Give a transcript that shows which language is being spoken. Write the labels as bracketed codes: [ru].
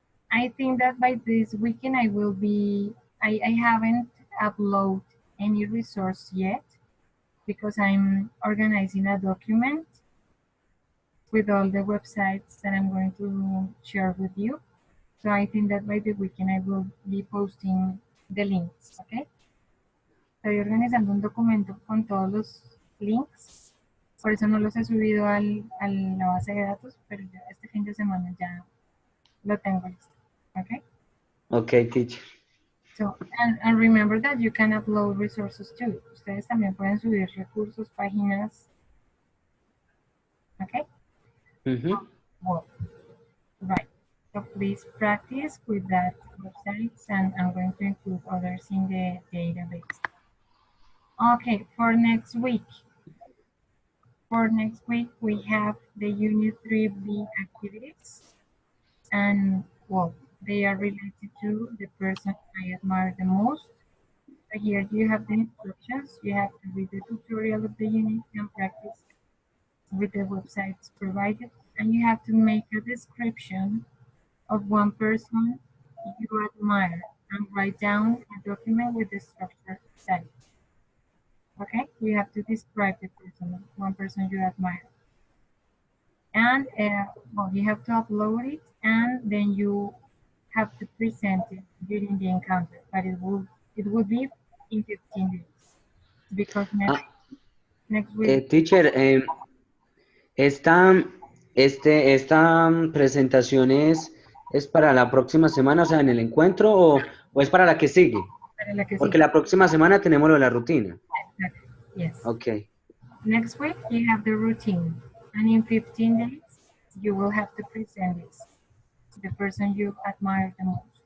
[en] I think that by this weekend I will be, I haven't uploaded any resource yet because I'm organizing a document with all the websites that I'm going to share with you. So I think that by the weekend I will be posting the links, okay? [es] Estoy organizando un documento con todos los links, por eso no los he subido a la base de datos, pero ya este fin de semana ya lo tengo listo, okay? [en] Okay, teacher. So, and remember that you can upload resources too. [es] Ustedes también pueden subir recursos, páginas, okay? [en] Well, right. So please practice with that websites, and I'm going to include others in the database. Okay, for next week. For next week, we have the Unit 3B activities, and well, they are related to the person I admire the most. So here you have the instructions. You have to read the tutorial of the unit and practice with the websites provided, and you have to make a description of one person you admire and write down a document with the structure set. Okay, you have to describe the person, one person you admire. And well, you have to upload it, and then you have to present it during the encounter, but it will be in 15 days because next week. [es] Teacher, esta, esta presentación es para la próxima semana, o sea, en el encuentro, o es para la que sigue? Para la que Porque sigue. la próxima semana tenemos lo de la rutina. [en] Exactly. Yes. Okay. Next week you have the routine, and in 15 days you will have to present this to the person you admire the most.